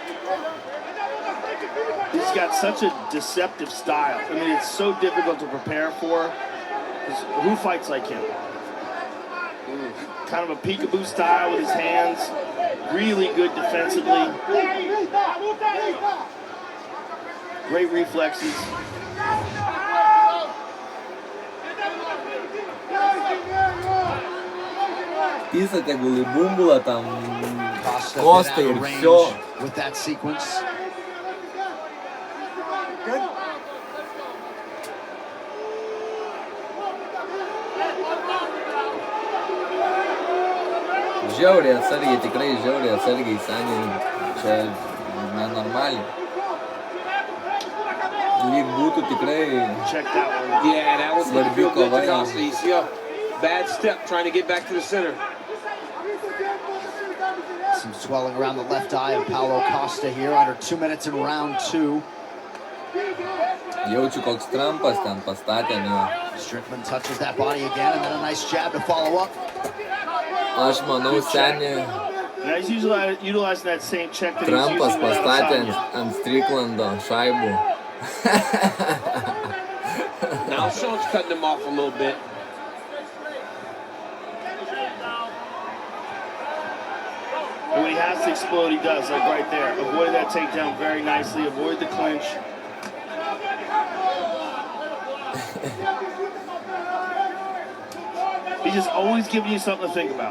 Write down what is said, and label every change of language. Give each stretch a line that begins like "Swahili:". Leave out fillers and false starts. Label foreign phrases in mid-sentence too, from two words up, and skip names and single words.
English: He's got such a deceptive style. I mean, it's so difficult to prepare for. Who fights like him? Kind of a peekaboo style with his hands. Really good defensively. Great reflexes.
Lithuanian: Pisa tegul į bumbulą tam Costa ir всё.
English: With that sequence.
Lithuanian: Žiauriai atsargiai, tikrai žiauriai atsargiai, seniai, čia nenormaliai. būtų tikrai
English: Check that one. Yeah, that was
Lithuanian: Svarbi
English: feel good
Lithuanian: kova,
English: to
Lithuanian: jo.
English: Costa. You see a bad step trying to get back to the center. Some swelling around the left eye of Paulo Costa here under 2 minutes in round 2.
Lithuanian: Jaučiu, koks Trumpas ten pastatė ant jo.
English: Strickland touches that body again and then a nice jab to follow up.
Lithuanian: Aš manau, seniai
English: Now he's utilizing that same check that
Lithuanian: Trumpas
English: he's using without
Lithuanian: pastatė
English: Asanya.
Lithuanian: ant Stricklando šaibų.
English: Now Sean's cutting him off a little bit. And when he has to explode, he does, like right there. Avoided that takedown very nicely. Avoid the clinch. He's just always giving you something to think about.